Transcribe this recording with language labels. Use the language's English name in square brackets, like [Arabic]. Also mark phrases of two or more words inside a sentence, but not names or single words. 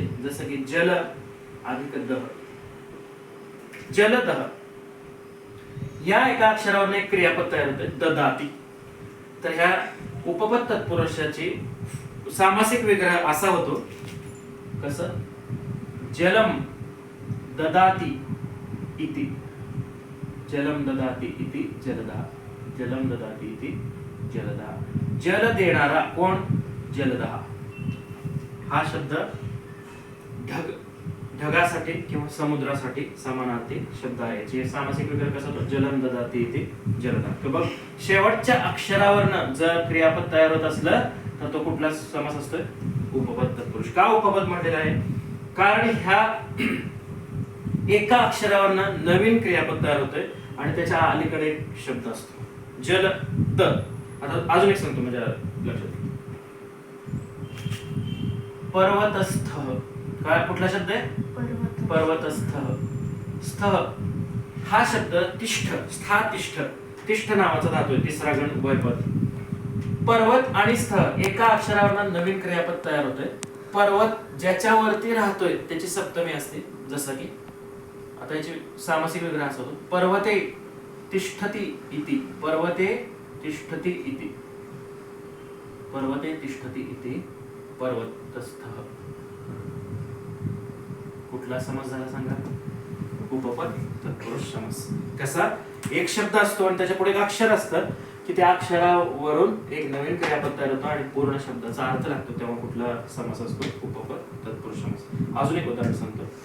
[Marathi] जसं की जल अधिक दह. जलदह या एका अक्षरावरून एक क्रियापद तयार होते, ददाती. तर ह्या उपपद तत्पुरुषाची सामासिक विग्रह असा होतो. कसं? [Sanskrit] जलम ददाती इति. जलम ददाती इति जलदः. जलम ददाती इति जलदः. [Marathi] जल देणारा कोण? जलदः. हा शब्द ढगासाठी किंवा समुद्रासाठी समानार्थी शब्द आहे. जे सामासिक विग्रह कसा होतो? [Sanskrit] जलम ददाती इति जलदः. [Marathi] तर बघ शेवटच्या अक्षरावरनं जर क्रियापद तयार होत असलं तर तो कुठला समास असतोय? उपपद तत्पुरुष. का उपपद म्हटलेला आहे? कारण ह्या एका अक्षरावरनं नवीन क्रियापद तयार होतोय आणि त्याच्या अलीकडे एक शब्द असतो जल द. आता अजून एक सांगतो माझ्या लक्षात. पर्वतस्थ. काय कुठला शब्द आहे? पर्वतस्थ. स्थ हा शब्द तिष्ठ, स्था तिष्ठ, तिष्ठ नावाचा धातू आहे. तिसरा गण वैपद. पर्वत आणि स्थ एका अक्षरावरनं नवीन क्रियापद तयार होतोय. पर्वत ज्याच्यावरती राहतोय त्याची सप्तमी असते. जसं की आता याची सामासिक विग्रह असा होतो, [Sanskrit] पर्वते तिष्ठती इति. पर्वते तिष्ठती इति. पर्वते तिष्ठती इति पर्वतस्थः. [Marathi] कुठला समास झाला सांगा? उपपद तत्पुरुष समास. कसा? एक शब्द असतो आणि त्याच्या पुढे एक अक्षर असतं की त्या अक्षरावरून एक नवीन क्रियापद तयार होतो आणि पूर्ण शब्दाचा अर्थ लागतो. तेव्हा कुठला समास असतो? उपपद तत्पुरुष समास. अजून एक उदाहरण सांगतो.